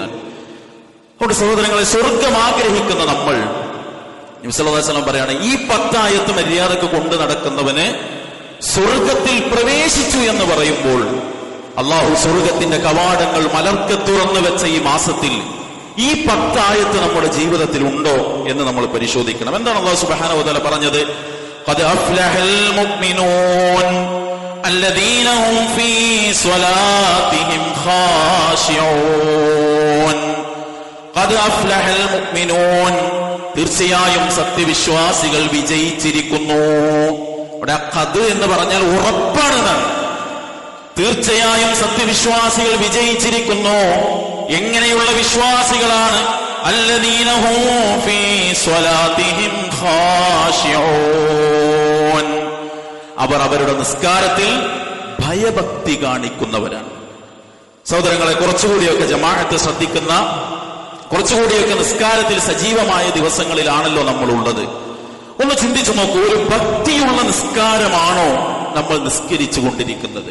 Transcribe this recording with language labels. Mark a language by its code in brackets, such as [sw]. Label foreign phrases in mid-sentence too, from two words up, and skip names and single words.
[ml] അതുകൊണ്ട് സഹോദരങ്ങളെ, സ്വർഗം ആഗ്രഹിക്കുന്ന നമ്മൾ, നബി [ar] صلى الله عليه وسلم [ml] പറയാണ്, ഈ 10 ആയത്ത് മര്യാദക്ക് കൊണ്ടു നടക്കുന്നവന് സ്വർഗത്തിൽ പ്രവേശിച്ചു എന്ന് പറയുമ്പോൾ അല്ലാഹു സ്വർഗത്തിന്റെ കവാടങ്ങൾ മലർക്കെ തുറന്നു വെച്ച ഈ മാസത്തിൽ ഈ 10 ആയത്ത് നമ്മുടെ ജീവിതത്തിൽ ഉണ്ടോ എന്ന് നമ്മൾ പരിശോധിക്കണം. എന്താണ് അല്ലാഹു [ar] سبحانه وتعالى [ml] പറഞ്ഞത്? [ar] قد أفلح المؤمنون الذين هم في صلاتهم خاشعون قد أفلح المؤمنون, [ml] തീർച്ചയായും സത്യവിശ്വാസികൾ വിജയിച്ചിരിക്കുന്നു. ഇവിടെ ഖദ് എന്ന് പറഞ്ഞാൽ ഉറപ്പാണെന്നാണ്. തീർച്ചയായും സത്യവിശ്വാസികൾ വിജയിച്ചിരിക്കുന്നു. എങ്ങനെയുള്ള വിശ്വാസികളാണ്? [ar] الذين هم في صلاتهم خاشعون, [ml] അവർ അവരുടെ നിസ്കാരത്തിൽ ഭയഭക്തി കാണിക്കുന്നവരാണ്. സഹോദരങ്ങളെ, കുറച്ചുകൂടിയൊക്കെ ജമാഅത്ത് ശ്രദ്ധിക്കുന്ന, കുറച്ചുകൂടിയൊക്കെ നിസ്കാരത്തിൽ സജീവമായ ദിവസങ്ങളിലാണല്ലോ നമ്മൾ ഉള്ളത്. ഒന്ന് ചിന്തിച്ചു നോക്കൂ, ഒരു ഭക്തിയുള്ള നിസ്കാരമാണോ നമ്മൾ നിസ്കരിച്ചു കൊണ്ടിരിക്കുന്നത്?